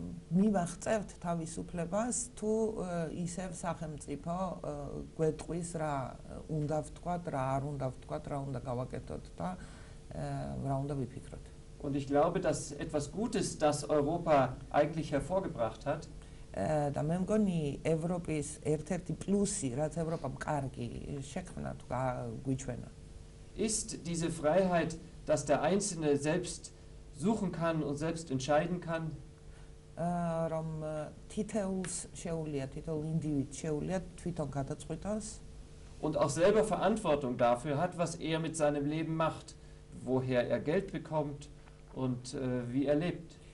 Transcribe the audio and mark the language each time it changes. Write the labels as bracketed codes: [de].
[ka] მივახწევთ თავისუფლებას თუ ისევ სახელმწიფო გვეტყვის რა უნდა ვთქვათ, რა არ უნდა ვთქვათ, რა უნდა გავაკეთოთ და რა უნდა ვიფიქროთ. [de] Und ich glaube, dass etwas Gutes, das Europa eigentlich hervorgebracht hat, [ka] და მე მგონი ევროპის ერთ-ერთი პლუსი, რაც ევროპამ კარგი შექმნა თუ გვიჩვენა, [de] ist diese Freiheit, dass der Einzelne selbst suchen kann und selbst entscheiden kann. [ka] რომ თითოეულს შეუძლია, თითოეულ ინდივიდს შეუძლია თვითონ გადაწყვიტოს [de] und auch selber Verantwortung dafür hat, was er mit seinem Leben macht, woher er Geld bekommt und wie er lebt.